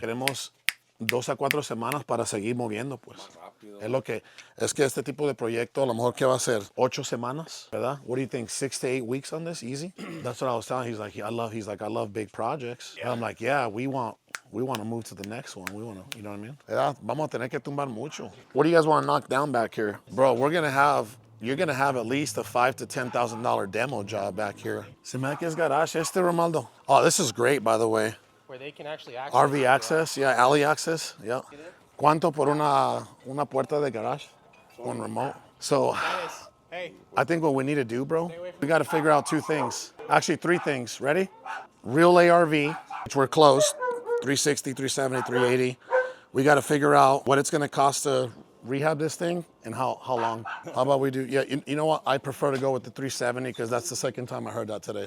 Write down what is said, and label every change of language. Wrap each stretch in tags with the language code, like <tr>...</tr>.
<es>Queremos 2 a 4 semanas para seguir moviendo, pues. Es que este tipo de proyecto, a lo mejor, ¿qué va a ser? 8 semanas, ¿verdad?</es> <en>What do you think? 6 to 8 weeks on this? Easy? That's what I was telling him. I love big projects. Yeah. And I'm like, yeah, we want to move to the next one. We want to, you know what I mean?</en> <es>Yeah, vamos a tener que tumbar mucho.</es> <en>What do you guys want to knock down back here? Bro, you're gonna have at least a $5,000 to $10,000 demo job back here.</en> <es>Se me da que es garage este, Romaldo.</es> <en>Oh, this is great, by the way. Where they can actually access RV access, yeah, alley access, yeah.</en> <es>¿Cuánto por una puerta de garage?</es> <en>One remote. So, Hey. I think what we need to do, bro, we got to figure out 2 things. Actually, 3 things. Ready? Real ARV, which we're close, 360, 370, 380. We got to figure out what it's going to cost to rehab this thing and how long. How about we do, yeah, you know what? I prefer to go with the 370 because that's the second time I heard that today.</en>